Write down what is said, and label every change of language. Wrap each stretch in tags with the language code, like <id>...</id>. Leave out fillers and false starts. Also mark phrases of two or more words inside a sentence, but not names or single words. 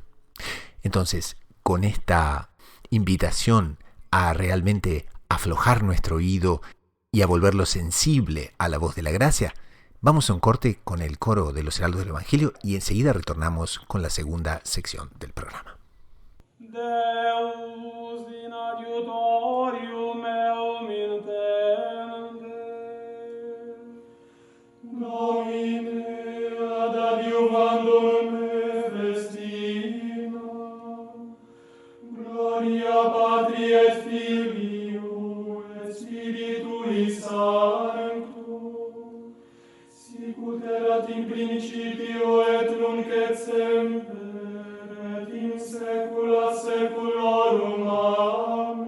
<es>Entonces, con esta invitación a realmente aflojar nuestro oído y a volverlo sensible a la voz de la gracia, vamos a un corte con el coro de los Heraldos del Evangelio y enseguida retornamos con la segunda sección del programa.</es> <la>Deus in adiutorium meum intende, Domine ad adiuvandum me festina, gloria Patri et Filio et Spiritui Sancto, sicut erat in principio et nunc et semper, et in saecula saeculorum.</la>